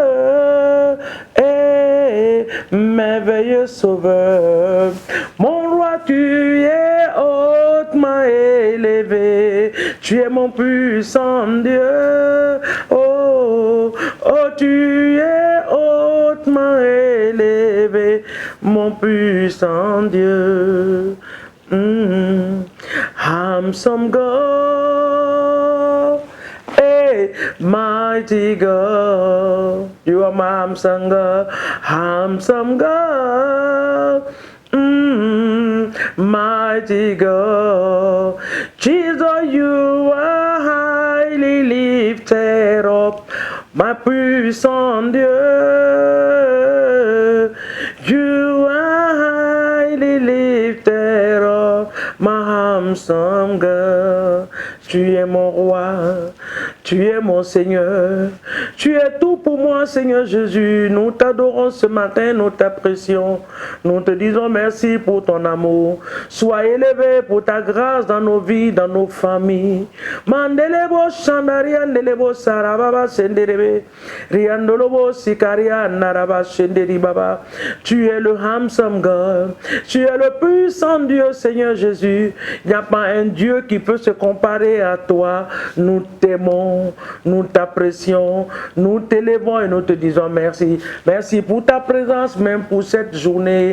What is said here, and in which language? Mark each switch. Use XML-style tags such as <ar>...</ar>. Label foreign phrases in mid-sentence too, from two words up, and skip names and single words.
<fr>et merveilleux Sauveur, mon roi, tu es hautement élevé, tu es mon puissant Dieu, oh, oh, tu es hautement élevé, mon puissant Dieu.</fr> <en>Handsome God, hey, mighty God, you are my handsome God, mighty God, Jesus, you are highly lifted up, my puissant</en> <fr>Dieu,</fr> <en>you are highly lifted up, my handsome God.</en> <fr>Tu es mon roi, tu es mon Seigneur, tu es tout pour moi, Seigneur Jésus. Nous t'adorons ce matin, nous t'apprécions, nous te disons merci pour ton amour. Sois élevé pour ta grâce dans nos vies, dans nos familles. Mandelebo shandaria ndelebo sarababa senderebe, riandolobo sikaria naraba shenderi baba. Tu es le</fr> <en>handsome God,</en> <fr>tu es le puissant Dieu, Seigneur Jésus. Il n'y a pas un Dieu qui peut se comparer à toi. Nous t'aimons, nous t'apprécions, nous t'élevons et nous te disons merci. Merci pour ta présence, même pour cette journée.</fr>